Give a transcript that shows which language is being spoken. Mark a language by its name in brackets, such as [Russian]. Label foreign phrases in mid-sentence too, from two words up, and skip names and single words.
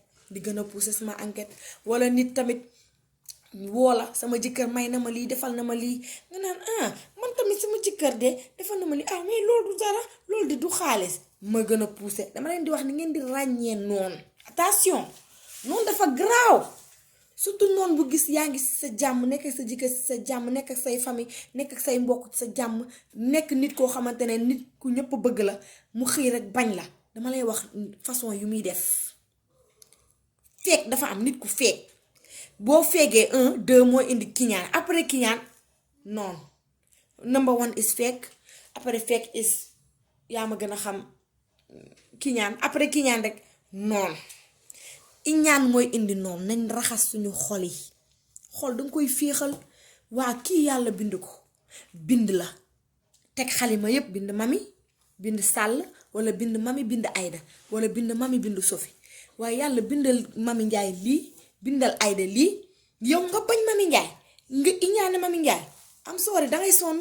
[Wolof] di gën a pousser sama enquête wala nit tamit woola sama jëkkër may na ma lii defal na ma lii nga naan man tamit sama jëkkër de defal na ma lii mais loolu du dara loolu di du xaalis ma gën a pousser dama leen di wax ni ngeen di ràññee noonu attention noonu dafa garaaw surtout noonu bu gis yaa ngi si sa jàmm nekk ak sa jëkkër si sa jàmm nekk ak say famille nekk ak say mbokk ci sa jàmm nekk nit koo xamante ne nit ku ñëpp bëgg la mu xëy rek bañ la dama lay wax façon yu muy def feek dafa am nit ku feek boo feegee 1 2 mooy indi kiñaan après kiñaan noonu [English] number 1 is fake [Wolof] après fake is yaa ma gën a xam kiñaan après kiñaan rek noonu iñaan mooy indi noonu nañ raxas suñu xol yi xol danga koy féexal waa kii yàlla bind ko bind la teg xalima yépp bind mami bind sàll wala bind mami bind ayda wala bind mami bind sofi waaye yàlla bindal mami njaay lii bindal ayda lii yow nga bañ mami njaay nga iñaane mami njaay am soori dangay